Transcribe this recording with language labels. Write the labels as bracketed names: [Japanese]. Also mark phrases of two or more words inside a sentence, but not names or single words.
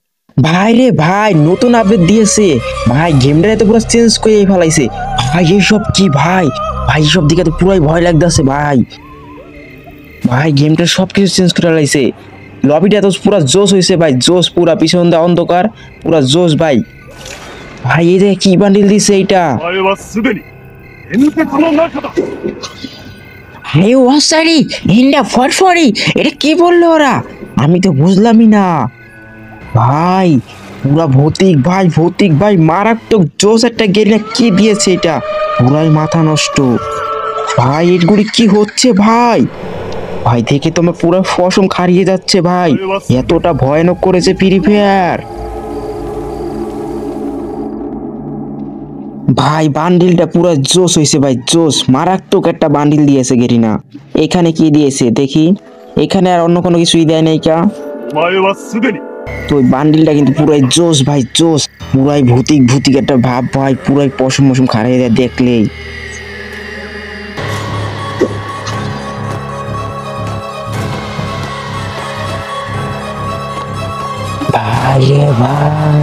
[Bangla] ভাই রে ভাই, নতুন আপডেট দিয়েছে ভাই, গেমটা তো পুরো চেঞ্জ করে ফেলাইছে ভাই। এইসব কি ভাই? ভাই সব দিকে তো পুরাই ভয় লাগতেছে ভাই। ভাই গেমটা সবকিছু চেঞ্জ করে ফেলাইছে। লবিটা তো পুরা জোশ হয়েছে ভাই, জোশ পুরা, পিছন দা অন্ধকার, পুরা জোশ ভাই। ভাই এই যে কি বান্ডিল দিছে এইটা? [Japanese] お前はすでに N テコの中だ。 [Bangla] হে ওয়াসারি, ইন্ডা ফরফরি, এটা কি বললো ওরা? আমি তো বুঝলামই না ভাই। পুরা ভৌতিক ভাই, ভৌতিক ভাই, মারাত্মক জোস একটা গেরিলা কি দিয়েছে এটা, পুরাই মাথা নষ্ট ভাই। এগুলি কি হচ্ছে ভাই? ভাই দেখে তোমার পুরো ফসম খারিয়ে যাচ্ছে ভাই, এতটা ভয়ানক করেছে ফ্রি ফায়ার ভাই। বান্ডিলটা পুরো জোস হয়েছে ভাই, জোস, মারাত্মক একটা বান্ডিল দিয়েছে গেরিনা। এখানে কি দিয়েছে দেখি? এখানে আর অন্য কোনো কিছুই দেয় নাই কা? [Japanese] お前はすでに [Bangla] তো ওই বান্ডিলটা কিন্তু পুরাই জোস ভাই, জোস, পুরাই ভূতিক ভূতিক একটা ভাব ভাই, পুরাই পশম মশম খারিয়ে দেয় দেখলেই ভাই রে ভাই।